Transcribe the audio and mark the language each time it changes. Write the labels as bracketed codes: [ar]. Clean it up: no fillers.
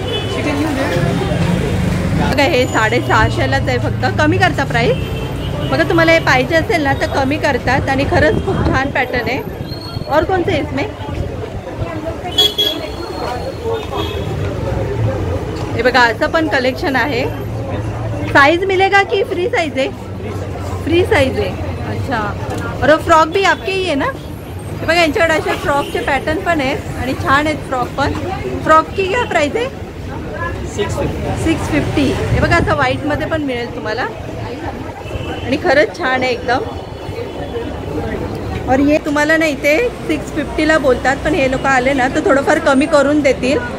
[mr] बघा हे 650लाच आहे फक्त, कमी करता प्राईस. बघा तुम्हाला हे पाहिजे असेल ना तर कमी करतात आणि खरंच खूप छान पॅटर्न आहे. [hi] और कौन से इसमें? [mr] हे बघा असं पण कलेक्शन आहे. [hi] साइज मिलेगा कि फ्री साइज है? फ्री साइज है. अच्छा. और फ्रॉक भी आपके ही आहे ना? [mr] हे बघा यांच्याकडे असे फ्रॉकचे पॅटर्न पण आहेत आणि छान आहेत फ्रॉक पण. [hi] फ्रॉक की क्या प्राइस आहे? 650. [mr] हे बघा असं व्हाईटमध्ये पण मिळेल तुम्हाला आणि खरंच छान आहे एकदम. और ये तुम्हाला ना इथे 650ला बोलतात, पण हे लोक आले ना तर थोडंफार कमी करून देतील.